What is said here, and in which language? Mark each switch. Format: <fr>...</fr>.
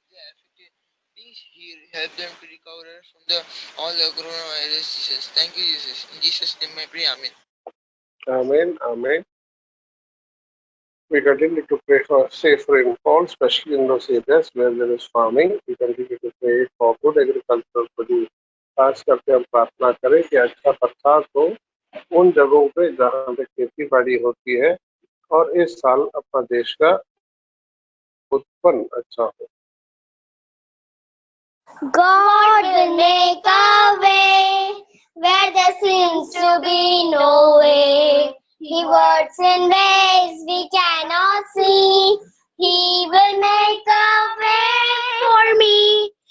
<en>If they are affected, please help them to recover from all the coronavirus, Jesus. Thank you, Jesus. In Jesus' name I pray, Amen. Amen. Amen. We continue to pray for safe rainfall, especially in those areas where there is farming. We continue to pray for good agricultural produce.</en> <hi>खास करके हम प्रार्थना करें कि अच्छा बरसात हो उन जगहों पे जहाँ पे खेती बाड़ी होती है और इस साल अपना देश का उत्पन्न अच्छा हो.</hi> <en>God will make a way where there seems to be no way. He works in ways we cannot see. He will make a way for me.</en>